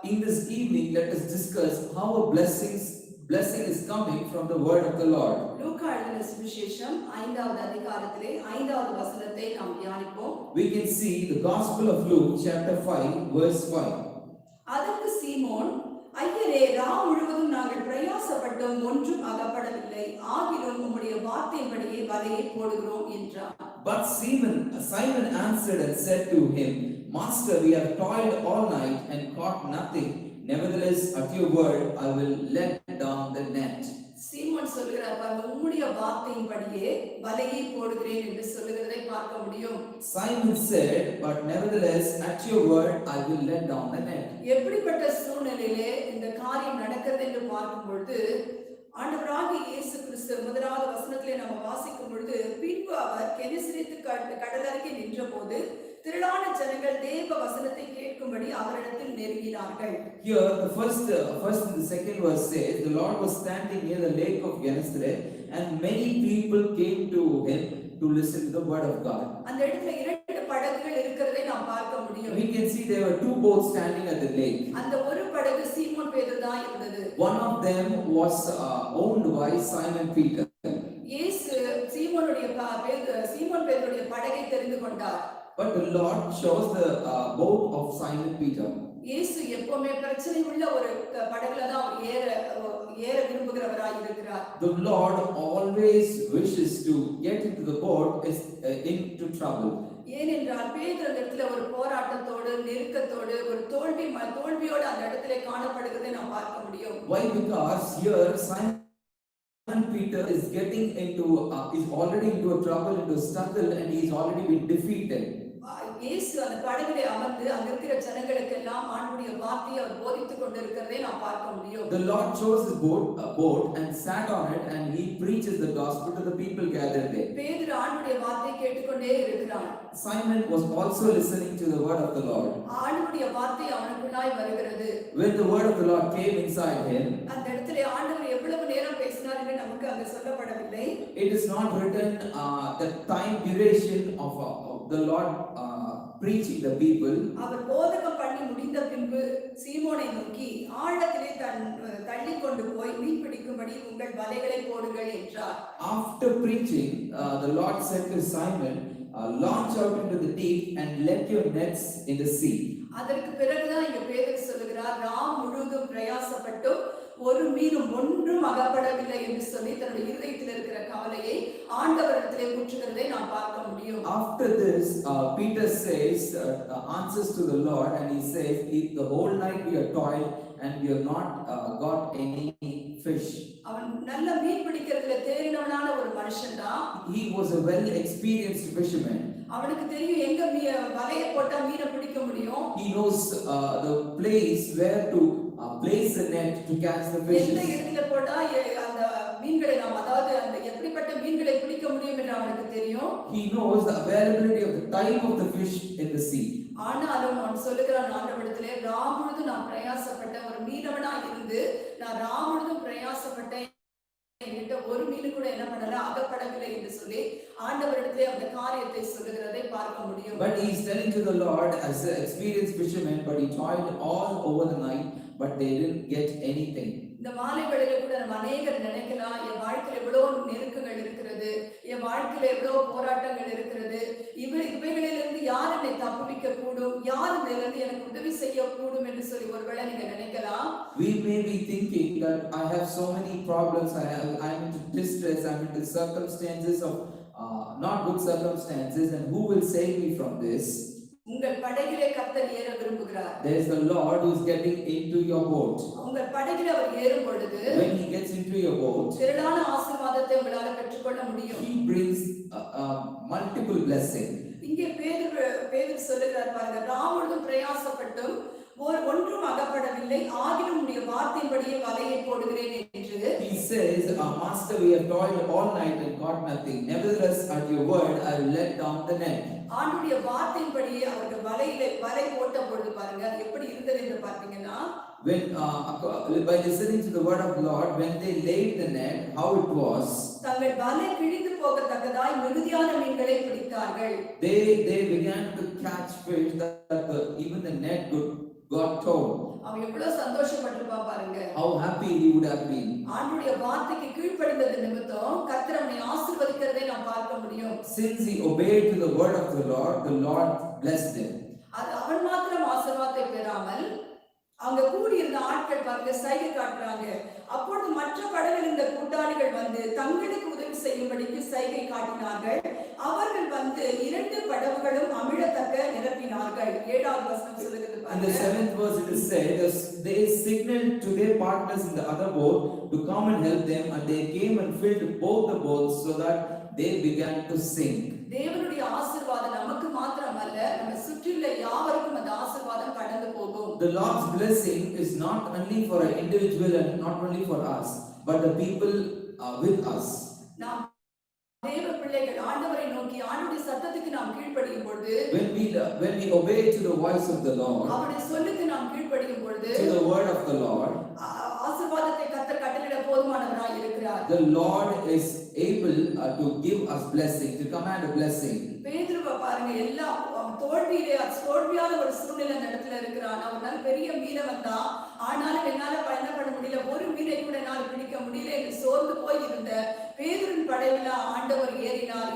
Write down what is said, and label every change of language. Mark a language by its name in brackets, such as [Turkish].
[English] In this evening let us discuss how a blessing is coming from the word of the Lord. [Tamil] லூக்கா எழுதின சுவிசேஷம் 5வது அதிகாரத்திலே 5வது வசனத்தை நாம் தியானிப்போம். [English] We can see the Gospel of Luke chapter 5 verse 5. [Tamil] அதற்கு சீமோன், ஐயரே ராம் சோதிக்கப்பட்டும் ஒன்றும் அகப்படவில்லை, ஆகிலும் உம்முடைய வார்த்தையின்படியே வலையை போடுகிறோம் என்றார். [English] But Simon answered and said to him, Master, we have toiled all night and caught nothing. Nevertheless, at your word, I will let down the net. [Tamil] சீமோன் சொல்லுகிறார், பாருங்க, உம்முடைய வார்த்தையின்படியே வலையை போடுகிறேன் என்று சொல்லுகிறதை பார்க்க முடியும். [English] Simon said, but nevertheless, at your word, I will let down the net. [Tamil] எப்படிப்பட்ட சூழ்நிலையிலே இந்த காரியம் நடக்கிறது என்று பார்க்கும் பொழுது, ஆண்டவராகிய இயேசு கிறிஸ்து முதலாவது வசனத்திலே நம்ம வாசிக்கும் பொழுது, பின்பு அவர் கெனிசரேத்து கடலருகே நின்ற போது திரளான ஜனங்கள் தேவ வசனத்தை கேட்கும்படி அவரிடத்தில் நெருங்கினார்கள். [English] Here, the first and the second verse says, the Lord was standing near the lake of Gennesaret, and many people came to him to listen to the word of God. [Tamil] அந்த இடத்துல இரண்டு படகுகள் இருக்கிறதை நாம் பார்க்க முடியும். [English] We can see there were two boats standing at the lake. [Tamil] அந்த ஒரு படகு சீமோன் பேதுரு தான் இருந்தது. [English] One of them was owned by Simon Peter. [Tamil] இயேசு சீமோன் பேதுருடைய படகை தெரிந்து கொண்டார். [English] But the Lord chose the boat of Simon Peter. [Tamil] இயேசு எப்பவுமே பிரச்சனை உள்ள ஒரு படகுல தான் அவர் ஏற விரும்புகிறவராய் இருக்கிறார். [English] The Lord always wishes to get into the boat into trouble. [Tamil] ஏனென்றால் பேதுரு அந்த இடத்துல ஒரு போராட்டத்தோடு நெருக்கத்தோடு ஒரு தோல்வியோடு அந்த இடத்துல காணப்படுகிறதை நாம் பார்க்க முடியும். [English] Why? Because here Simon Peter is getting into is already into a trouble, into a struggle, and he is already been defeated. [Tamil] இயேசு அந்த படகிலே அமர்ந்து அங்க இருக்கிற ஜனங்களுக்கு எல்லாம் ஆண்டவருடைய வார்த்தையை அவர் போதித்துக் கொண்டிருக்கிறதை நாம் பார்க்க முடியும். [English] The Lord chose his boat and sat on it, and he preaches the gospel to the people gathered there. [Tamil] பேதுரு ஆண்டவருடைய வார்த்தையை கேட்டுக்கொண்டே இருக்கிறான். [English] Simon was also listening to the word of the Lord. [Tamil] ஆண்டவருடைய வார்த்தை அவனுக்குள்ளாய் வருகிறது. [English] When the word of the Lord came inside him, [Tamil] அந்த இடத்திலே ஆண்டவர் எவ்வளவு நேரம் பேசினார் என்று நமக்கு அங்க சொல்லப்படவில்லை. [English] it is not written the time duration of the Lord preaching the people. [Tamil] அவர் போதகம் பண்ணி முடிந்த பின்பு சீமோனை நோக்கி ஆழத்திலே தள்ளி கொண்டு போய் மீன் பிடிக்கும்படி உங்கள் வலைகளை போடுங்கள் என்றார். [English] After preaching, the Lord said to Simon, launch out into the deep and let your nets in the sea. [Tamil] அதற்கு பிறகுதான் இங்க பேதுரு சொல்லுகிறார், ராம் முழுவதும் பிரயாசப்பட்டு ஒரு மீனும் ஒன்றும் அகப்படவில்லை என்று சொல்லி தன்னுடைய இருதயத்தில் இருக்கிற கவலையை ஆண்டவரிடத்திலே ஊற்றுகிறதை நாம் பார்க்க முடியும். [English] After this, Peter says answers to the Lord, and he says, the whole night we have toiled and we have not got any fish. [Tamil] அவன் நல்ல மீன் பிடிக்கிறதுல தேறினவனான ஒரு மனுஷன்தான். [English] He was a well experienced fisherman. [Tamil] அவனுக்கு தெரியும் எங்க வலையை போட்டா மீனை பிடிக்க முடியும். [English] He knows the place where to place the net to catch the fish. [Tamil] எந்த இடத்துல போட்டா அந்த மீன்களை நாம் அதாவது அந்த எப்படிப்பட்ட மீன்களை பிடிக்க முடியும் என்று அவனுக்கு தெரியும். [English] He knows the availability of the type of the fish in the sea. [Tamil] ஆனாலும் அவன் சொல்லுகிறான் ஆண்டவரிடத்திலே, ராமுழுதும் நான் பிரயாசப்பட்ட ஒரு மீனவனா இருந்து நான் ராமுழுதும் பிரயாசப்பட்டேன், என்கிட்ட ஒரு மீன் கூட என்ன பண்ணல அகப்படவில்லை என்று சொல்லி ஆண்டவரிடத்திலே அந்த காரியத்தை சொல்லுகிறதை பார்க்க முடியும். [English] But he is telling to the Lord as an experienced fisherman, but he toiled all over the night, but they didn't get anything. [Tamil] இந்த மாலை வேளையில கூட நம்ம அநேகர் நினைக்கலாம், என் வாழ்க்கையில எவ்வளவு நெருக்கங்கள் இருக்கிறது, என் வாழ்க்கையில எவ்வளவு போராட்டங்கள் இருக்கிறது, இவைகளிலிருந்து யார் என்னை தப்புவிக்க கூடும், யார் இதிலிருந்து எனக்கு உதவி செய்ய கூடும் என்று சொல்லி ஒருவேளை நீங்க நினைக்கலாம். [English] We may be thinking that I have so many problems, I'm into distress, I'm into circumstances of not good circumstances, and who will save me from this? [Tamil] உங்கள் படகிலே கர்த்தர் ஏற விரும்புகிறார். [English] There is the Lord who is getting into your boat. [Tamil] உங்கள் படகிலே அவர் ஏறும் பொழுது [English] when he gets into your boat, [Tamil] திரளான ஆசீர்வாதத்தை உங்களால பெற்றுக்கொள்ள முடியும். [English] he brings multiple blessing. [Tamil] இங்கே பேதுரு சொல்லுகிறார் பாருங்க, ராமுழுதும் பிரயாசப்பட்டும் ஒன்றும் அகப்படவில்லை, ஆகிலும் உம்முடைய வார்த்தையின்படியே வலையை போடுகிறேன் என்று. [English] He says, Master, we have toiled all night and caught nothing. Nevertheless, at your word, I will let down the net. [Tamil] ஆண்டவருடைய வார்த்தையின்படியே அவர்கள் வலை போட்ட பொழுது பாருங்க எப்படி இருந்தது என்று பார்த்தீங்கன்னா, [English] when by listening to the word of the Lord, when they laid the net, how it was, [Tamil] தங்கள் வலை கிழிந்து போகத்தக்கதாய் மிகுதியான மீன்களை பிடித்தார்கள். [English] They began to catch fish that even the net got torn. [Tamil] அவன் எவ்வளவு சந்தோஷப்பட்டிருப்பான் பாருங்க. [English] How happy he would have been. [Tamil] ஆண்டவருடைய வார்த்தைக்கு கீழ்ப்படிந்தது நிமித்தம் கர்த்தர் அவனை ஆசீர்வதிக்கிறதை நாம் பார்க்க முடியும். [English] Since he obeyed to the word of the Lord blessed him. [Tamil] அவன் மாத்திரம் ஆசீர்வாதத்தை பெறாமல் அங்க கூடியிருந்த ஆட்கள் பாருங்க சைகை காட்டுறாங்க. அப்பொழுது மற்ற படகில் இருந்த கூட்டாளிகள் வந்து தங்களுக்கு உதவி செய்யும்படிக்கு சைகை காட்டினார்கள். அவர்கள் வந்து 2 படகுகளும் அமிழத்தக்க நிரப்பினார்கள். 7வது வசனம் சொல்லுகிறது [English] In the [Tamil] பாருங்க. [English] 7th verse it is said, they signaled to their partners in the other boat to come and help them, and they came and filled both the boats so that they began to sink. [Tamil] தேவனுடைய ஆசீர்வாதம் நமக்கு மாத்திரமல்ல, நம்ம சுற்றியுள்ள யாவருக்கும் அந்த ஆசீர்வாதம் கடந்து போகும். [English] The Lord's blessing is not only for an individual and not only for us, but the people with us. [Tamil] நாம் தேவ பிள்ளைகள் ஆண்டவரை நோக்கி ஆண்டவருடைய சத்தத்துக்கு நாம் கீழ்ப்படியும் பொழுது, [English] When we obey to the voice of the Lord, [Tamil] அவருடைய சொல்லுக்கு நாம் கீழ்ப்படியும் பொழுது, [English] to the word of the Lord, [Tamil] ஆசீர்வாதத்தை கர்த்தர் கட்டளையிட போதுமானவராய் இருக்கிறார். [English] the Lord is able to give us blessing, to command a blessing. [Tamil] பேதுருவை பாருங்க, எல்லா தோல்வியான ஒரு சூழ்நிலை அந்த இடத்துல இருக்கிறான். அவனால பெரிய மீனவன் தான், ஆனாலும் என்னால என்ன பண்ண முடியல, ஒரு மீனை கூட என்னால பிடிக்க முடியல என்று சோர்ந்து போய் இருந்த பேதுருவின் படகுல ஆண்டவர் ஏறினார்.